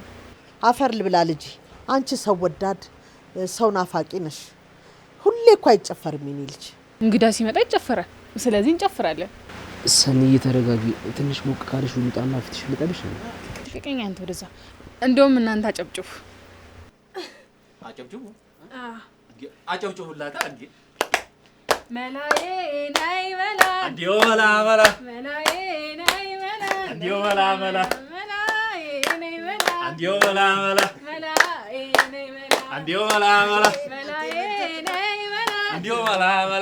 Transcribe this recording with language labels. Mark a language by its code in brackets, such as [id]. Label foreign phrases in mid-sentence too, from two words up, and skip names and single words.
[am] አፈር ልብላ ልጅ። አንቺ ሰው ወዳድ ሰው ናፋቂ ነሽ። ሁሌ እኮ አይጨፈርም የኔ ልጅ። እንግዳ ሲመጣ ይጨፈራል። ስለዚህ እንጨፍራለን። ሰኒዬ ተረጋጊ። ትንሽ ሞቅ ካለሽ ውጣና ፊትሽ ልጠብሽ ነው። ልቀቀኝ አንተ ወደዛ። እንደውም እናንተ አጨብጭቡ። አጨብጭቡላታ እንዴ! መላዬ ናይ መላ እንዲዮ መላ መላ መላዬ ናይ መላ እንዲዮ መላ መላ መላዬ ናይ መላ እንዲዮ መላ መላ መላዬ ናይ መላ እንዲዮ መላ መላ መላዬ ናይ መላ እንዲዮ መላ መላ